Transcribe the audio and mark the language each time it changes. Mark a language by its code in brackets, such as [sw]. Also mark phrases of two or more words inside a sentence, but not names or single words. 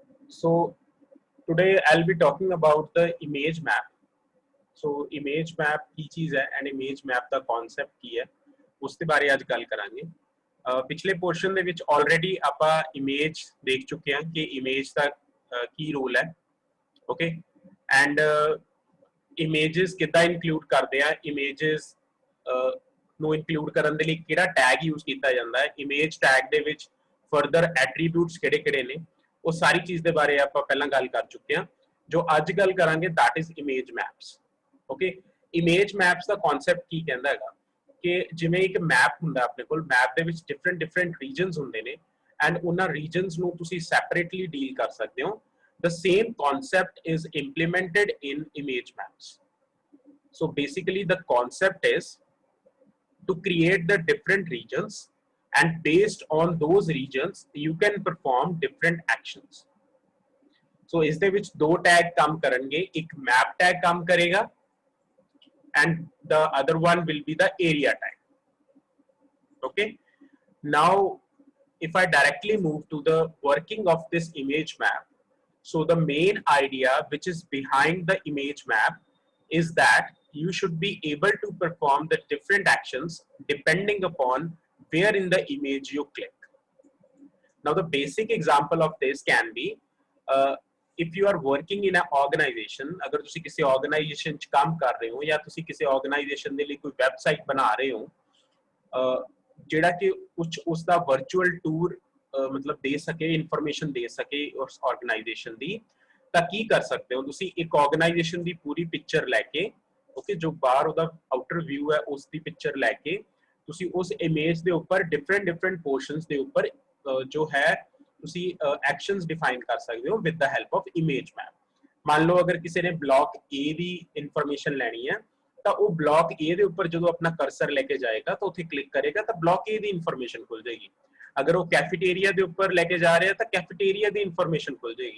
[en] So today I'll be talking about the image map. So image map [hi] की चीज़ है [en] and image map [pa] ਦਾ concept ਕੀ ਹੈ [hi] उसके बारे [pa] ਅੱਜ ਗੱਲ ਕਰਾਂਗੇ। [hi] पिछले पोर्शन [pa] ਦੇ ਵਿੱਚ already ਆਪਾਂ image [hi] देख चुके हैं कि [pa] image ਦਾ ਕੀ ਰੋਲ ਹੈ, okay? [en] And images [pa] ਕਿੱਦਾਂ include ਕਰਦੇ ਆ, images ਨੂੰ include ਕਰਨ ਦੇ ਲਈ ਕਿਹੜਾ [en] tag use [pa] ਕੀਤਾ ਜਾਂਦਾ ਹੈ, [en] image tag [pa] ਦੇ ਵਿੱਚ [en] further attributes [pa] ਕਿਹੜੇ-ਕਿਹੜੇ ਨੇ, ਉਹ ਸਾਰੀ ਚੀਜ਼ ਦੇ ਬਾਰੇ ਆਪਾਂ ਪਹਿਲਾਂ ਗੱਲ ਕਰ ਚੁੱਕੇ ਹਾਂ। ਜੋ ਅੱਜ ਗੱਲ ਕਰਾਂਗੇ [en] that is image maps, okay? image maps [pa] ਦਾ concept ਕੀ ਕਹਿੰਦਾ ਹੈਗਾ ਕਿ ਜਿਵੇਂ ਇੱਕ ਮੈਪ ਹੁੰਦਾ ਆਪਣੇ ਕੋਲ, ਮੈਪ ਦੇ ਵਿੱਚ [en] different regions [pa] ਹੁੰਦੇ ਨੇ and ਉਹਨਾਂ regions ਨੂੰ ਤੁਸੀਂ [en] separately deal [pa] ਕਰ ਸਕਦੇ ਹੋ। [en] The same concept is implemented in image maps. So basically the concept is to create the different regions and based on those regions you can perform different actions. [hi] So [pa] ਇਸ ਦੇ ਵਿਚ [hi] दो टैग काम करेंगे, एक मैप टैग काम करेगा [en] and the other one will be the area tag, okay? Now if I directly move to the working of this image map, so the main idea which is behind the image map is that you should be able to perform the different actions depending upon where in the image you click. Now the basic example of this can be if you are working in an organization, [hi] अगर तुसी किसी organization च काम कर रहे हो या तुसी किसी organization दे लिए कोई website बना रहे हो जेड़ा कि कुछ उसका [en] virtual tour [hi] मतलब दे सके, information दे सके उस organization दी, तां की कर सकते हो तुसी एक organization दी पूरी picture लेके, ओके, जो बाहर उदा [en] outer view [hi] है उसकी picture लेके तुसी उस image दे ऊपर [en] different portions [hi] दे ऊपर जो है तुसी [en] actions define [hi] कर सकते हो [en] with the help of image map. [hi] मान लो अगर किसी ने ब्लॉक ए दी इंफॉर्मेशन लेनी है तो वो ब्लॉक ए दे ऊपर जो अपना कर्सर लेके जाएगा तो उसे क्लिक करेगा तो ब्लॉक ए दी इंफॉर्मेशन खुल जाएगी। अगर वो कैफेटेरिया दे ऊपर लेके जा रहे हैं तो कैफेटेरिया दी इंफॉर्मेशन खुल जाएगी।